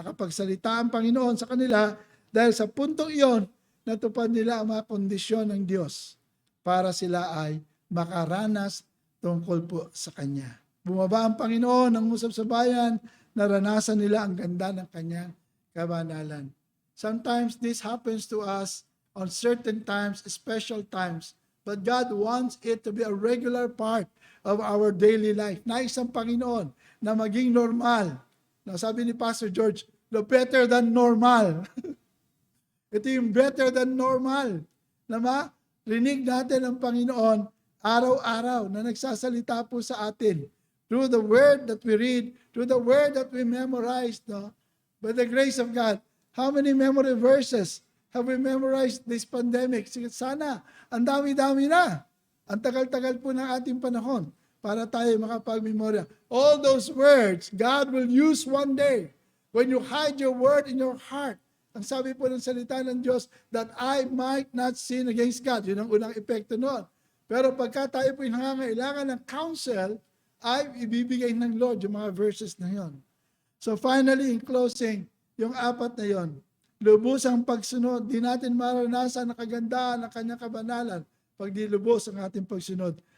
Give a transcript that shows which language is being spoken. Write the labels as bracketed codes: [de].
[tl] Nakapagsalita ang Panginoon sa kanila dahil sa puntong iyon, natupad nila ang mga kondisyon ng Diyos para sila ay makaranas tungkol po sa Kanya. Bumaba ang Panginoon ng usap sa bayan, naranasan nila ang ganda ng Kanyang kabanalan. [en] Sometimes this happens to us on certain times, special times, but God wants it to be a regular part of our daily life. [tl] Nais ang Panginoon na maging normal. Na sabi ni Pastor George, [en] the better than normal. [tl] Ito yung better than normal. Na marinig natin ang Panginoon araw-araw na nagsasalita po sa atin. [en] Through the word that we read, through the word that we memorize, no? By the grace of God, how many memory verses have we memorized this pandemic? [tl] Sana, ang dami-dami na. Ang tagal-tagal po ng ating panahon para tayo makapag-memorya. [en] All those words, God will use one day when you hide your word in your heart. [tl] Ang sabi po ng salita ng Diyos, [en] that I might not sin against God. [tl] Yun ang unang epekto noon. Pero pagka tayo po nangangailangan ng counsel, ay ibibigay ng Lord yung mga verses na yon. So finally, in closing, yung apat na yon, lubos ang pagsunod, di natin maranasan ang kagandahan ng kanyang kabanalan pag di lubos ang ating pagsunod.